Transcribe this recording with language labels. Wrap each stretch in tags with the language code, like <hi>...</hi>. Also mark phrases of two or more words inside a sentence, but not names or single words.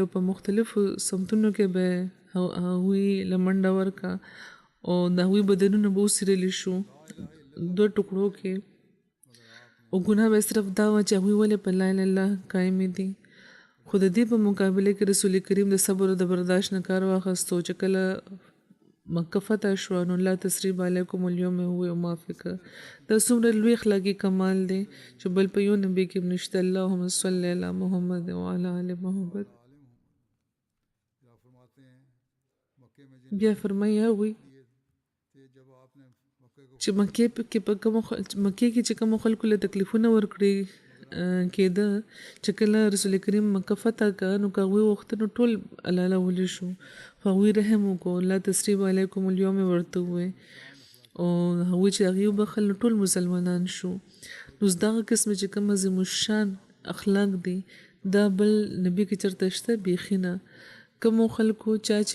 <ps>او په مختلفو سمتونو کې به هغوی له منډه ورکړه او د هغوی بدنونه به وڅیرلی شو 2 ټوکړو کې او ګناه به صرف دا وه چې هغوی ولې په</ps> <ar>لا اله الا الله</ar> <ps>قایمې دي خو د دې په مقابله کې رسول کریم د صبر او د برداشت نه کار واخیستو چې کله مکه فتح شوه نو</ps> <ar>لا تثریب علیکم اليوم</ar> <ps>هو معافی کړه دا څومره لوی اخلاقي کمال دی چې بل په یو نبي کې هم نشته</ps> <ar>اللهم صل علی محمد وعلى آل محمد</ar> <ps>بیا فرمایي هغوی چې مکې کې چې کومو خلکو له تکلیفونه ورکړي کېده چې کله رسول کریم مکه فتح کړه نو که هغوی غوښته نو ټول الله ولی شو خو هغوی رحم وکړو</ps> <ar>لا تثریب علیکم اليوم</ar> <ps>ورته ووایي او هغوی چې هغوی وبخل نو ټول مسلمانان شو نو دغه قسم چې کوم عظیم الشان اخلاق دي دا بل نبي کې چېرته شته بیخي نه کومو خلکو چې</ps>